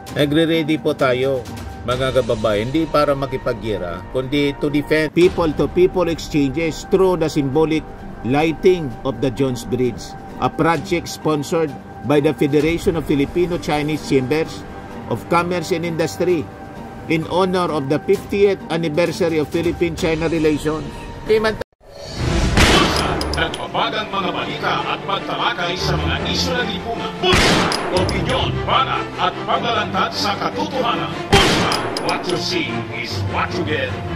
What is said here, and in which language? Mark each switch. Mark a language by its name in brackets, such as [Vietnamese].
[Filipino] Nagre-ready po tayo mga kababayan, hindi para makipaggira, kundi [English] to defend people-to-people exchanges through the symbolic lighting of the Jones Bridge, a project sponsored by the Federation of Filipino-Chinese Chambers of Commerce and Industry in honor of the 50th anniversary of Philippine-China relations. [Filipino] Nagpapagang mga balita at pagtalakay sa mga isyu na lipunan. Bulsa! Opinyon, banat at paglalantad sa katotohanan. Bulsa! [English] What you see is what you get.